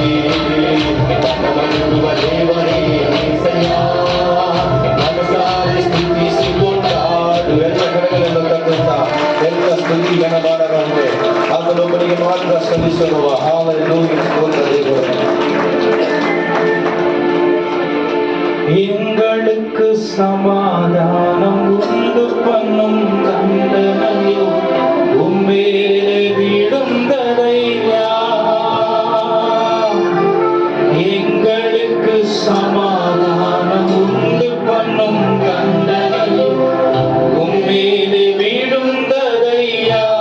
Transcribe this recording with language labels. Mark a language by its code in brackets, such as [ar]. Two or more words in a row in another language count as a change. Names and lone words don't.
[kn] ಮನಮರುಗುವ ದೇವರೇ ಏಸಯ್ಯ, ಮನಸಾರೆ ಸ್ತುತಿಸಿ ಕೊಂಡಾಡುವೆ. ಎಲ್ಲ ಕಡೆಗಳನ್ನು ತಂದಂತ ಎಲ್ಲ ಸ್ತುತಿ ಗಣಗಾನರಂತೆ ಆತನೊಬ್ಬನಿಗೆ ಮಾತ್ರ ಸಲ್ಲಿಸುವ ಹಾಲೆಲೂಯಾ ಸ್ತೋತ್ರ ದೇವರೇ. [ta] எங்களுக்கு சமாதானம் உண்டு பண்ணும் தண்டனையோ உம்மேலே விழுந்ததையா. எங்களுக்கு சமாதானம் உண்டு பண்ணும் தண்டனையோ உம்மேலே விழுந்ததையா.